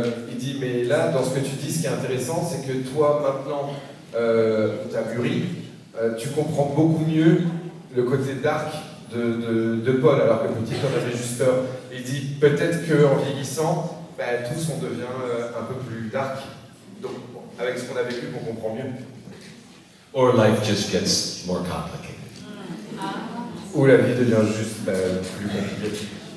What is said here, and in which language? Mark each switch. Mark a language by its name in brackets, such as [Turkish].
[French] Il dit, mais là, dans ce que tu dis, ce qui est intéressant, c'est que toi, maintenant, t'as mûri, tu comprends beaucoup mieux le côté dark de Paul, alors que petit, on avait juste peur. Il dit, peut-être qu'en vieillissant, tous on devient un peu plus dark. Donc, bon, avec ce qu'on a vécu, on comprend mieux. [English] Or life just gets more complicated. [French] Ou la vie devient juste plus compliquée.